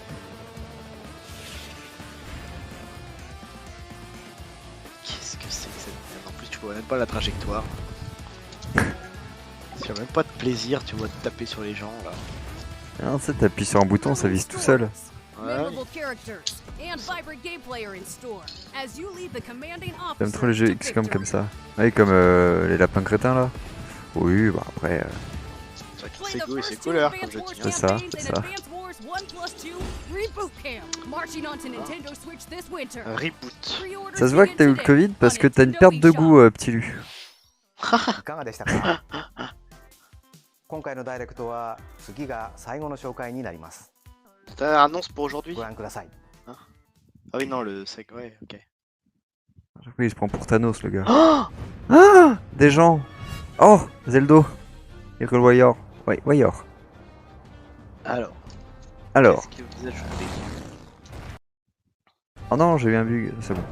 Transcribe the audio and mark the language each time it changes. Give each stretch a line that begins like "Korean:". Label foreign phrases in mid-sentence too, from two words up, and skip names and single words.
French: Qu'est-ce que c'est que cette merde? En plus, tu vois même pas la trajectoire. Tu as même pas de plaisir, tu vois, de taper sur les gens là. Ah, tu sais, t'appuies sur un bouton, ça vise tout seul. Ouais.
English: Memorable characters and vibrant gameplay are in store as you lead the commanding
French: J'aime
English: officer
French: trop les jeux
English: to
French: XCOM comme
English: victory.
French: ça. Ouais, comme les lapins crétins là. Oui, bah après. C'est vrai que
English: Play
French: c'est
English: the
French: cool,
English: first
French: c'est
English: two
French: couleur
English: Advance
French: comme jeu.
English: Wars
French: C'est ça,
English: campaigns
French: c'est
English: in
French: ça.
English: Advance Wars 1+2 Reboot Camp, marching onto Nintendo Switch this winter.
French: Un reboot.
English: Pre-orders
French: Ça se voit que
English: begin
French: t'as eu le
English: today
French: Covid parce
English: on
French: que t'as une
English: Nintendo
French: perte de
English: eShop.
French: goût, petit Lu.
Japanese: いかがでしたか今回のダイレクトは次が最後の紹介になります
French: T'as une annonce pour aujourd'hui?
Japanese: ご覧ください
French: Ah oui, non, le sec, ouais, ok. Oui, il se prend pour Thanos le gars. Oh Ah, des gens. Oh, Zeldo. Hyrule Warrior. Ouais, Warrior. Alors, Alors. qu'est-ce que vous ajoutez? Oh non, j'ai eu un bug, c'est bon.